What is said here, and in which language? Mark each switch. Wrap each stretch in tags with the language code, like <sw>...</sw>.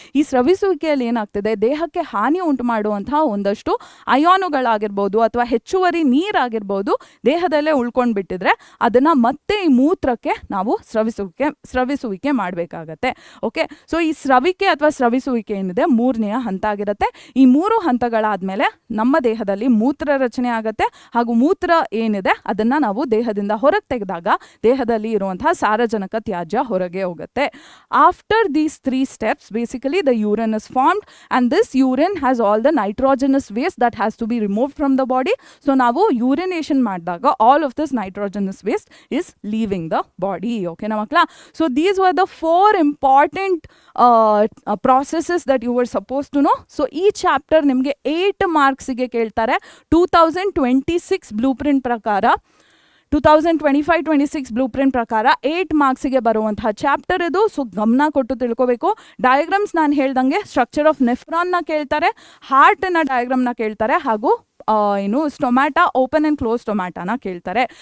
<kn>ಈ ಸ್ರವಿಸುವಿಕೆಯಲ್ಲಿ ಏನಾಗ್ತದೆ, ದೇಹಕ್ಕೆ ಹಾನಿ ಉಂಟು ಮಾಡುವಂತಹ ಒಂದಷ್ಟು ಅಯಾನುಗಳಾಗಿರ್ಬೋದು ಅಥವಾ ಹೆಚ್ಚುವರಿ ನೀರಾಗಿರ್ಬೋದು ದೇಹದಲ್ಲೇ ಉಳ್ಕೊಂಡು ಬಿಟ್ಟಿದ್ರೆ ಅದನ್ನ ಮತ್ತೆ ಈ ಮೂತ್ರಕ್ಕೆ ನಾವು ಸ್ರವಿಸುವಿಕೆ ಮಾಡಬೇಕಾಗತ್ತೆ. ಓಕೆ, ಸೊ ಈ ಸ್ರವಿಕೆ ಅಥವಾ ಸ್ರವಿಸುವಿಕೆ ಏನಿದೆ 3ನೇ ಹಂತ ಆಗಿರುತ್ತೆ. ಈ 3 ಹಂತಗಳಾದ್ಮೇಲೆ ನಮ್ಮ ದೇಹದಲ್ಲಿ ಮೂತ್ರ ರಚನೆ ಆಗುತ್ತೆ. ಹಾಗೂ ಮೂತ್ರ ಏನಿದೆ ಅದನ್ನ ನಾವು ದೇಹದಿಂದ ಹೊರಗೆ ತೆಗೆದಾಗ ದೇಹದಲ್ಲಿ ಇರುವಂತಹ ಸಾರಜನಕ ತ್ಯಾಜ್ಯ ಹೊರಗೆ ಹೋಗುತ್ತೆ.</kn> <en>After these 3 steps basically the urine is formed and this urine has all the nitrogenous waste that has to be removed from the body. So</en> <kn>ನಾವು ಯೂರಿನೇಷನ್ ಮಾಡಿದಾಗ</kn> <en>all of this nitrogenous waste is leaving the body. Okay na makla? So these were the 4 important processes that you were supposed to know.</en> <kn>So ಈ chapter ನಿಮಗೆ 8 ಮಾರ್ಕ್ಸಿಗೆ ಕೇಳ್ತಾರೆ. 2026 blue print ಪ್ರಕಾರ 2025-26 blue print ಪ್ರಕಾರ 8 ಮಾರ್ಕ್ಸಿಗೆ ಬರುವಂತಹ chapter ಇದು. So ಗಮನ ಕೊಟ್ಟು ತಿಳ್ಕೋಬೇಕು. ಡಯಾಗ್ರಾಮ್ಸ್ ನಾನು ಹೇಳ್ದಂಗೆ ಸ್ಟ್ರಕ್ಚರ್ ಆಫ್ ನೆಫ್ರಾನ್ನ ಕೇಳ್ತಾರೆ, ಹಾರ್ಟ್ನ ಡಯಾಗ್ರಾಮ್ನ ಕೇಳ್ತಾರೆ, ಹಾಗೂ ಸ್ಟೊಮ್ಯಾಟಾ, ಓಪನ್ ಅಂಡ್ ಕ್ಲೋಸ್ ಸ್ಟೊಮ್ಯಾಟಾನ ಕೇಳ್ತಾರೆ.</kn>